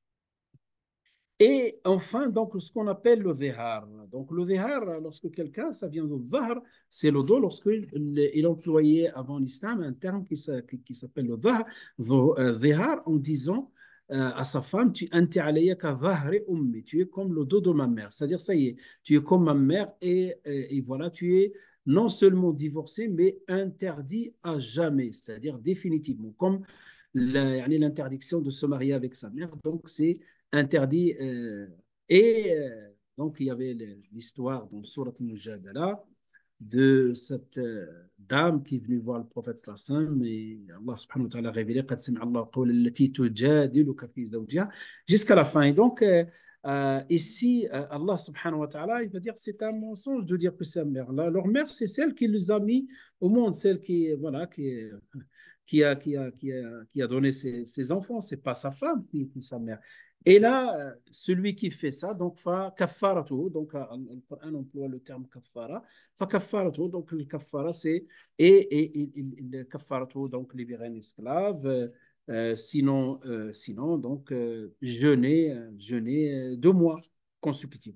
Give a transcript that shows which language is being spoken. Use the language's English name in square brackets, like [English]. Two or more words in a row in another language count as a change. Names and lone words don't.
[French] Et enfin, donc, ce qu'on appelle le dhihar. Donc, le dhihar, lorsque quelqu'un, ça vient de dhahr, c'est le dos, lorsqu'il employait avant l'islam un terme qui s'appelle le dhahr, dhihar, en disant à sa femme, tu [Arabic] أنتِ عليّ كظهر أمي, [French] tu es comme le dos de ma mère. C'est-à-dire, ça y est, tu es comme ma mère et voilà, tu es non seulement divorcé, mais interdit à jamais, c'est-à-dire définitivement, comme l'interdiction de se marier avec sa mère. Donc, c'est interdit. Donc, il y avait l'histoire dans Surat al-Mujadala de cette dame qui est venue voir le prophète sallam et [Arabic] الله سبحانه وتعالى [French] a révélé [Arabic] قد سمع الله قول التي تجادلك في زوجها [French] jusqu'à la fin. Et donc, ici, [Arabic] الله سبحانه وتعالى, [French] il va dire c'est un mensonge de dire que c'est sa mère. Là, leur mère, c'est celle qui les a mis au monde, celle qui, voilà, qui a donné ses enfants. C'est pas sa femme qui est sa mère. Et là, celui qui fait ça, donc, [Arabic] فكفارته, [French] donc, le Coran emploie le terme kaffara, [Arabic] فكفارته, [French] donc, le kaffara, c'est, le kaffaratu, donc, libérer un esclave, sinon, donc, jeûner 2 mois consécutifs.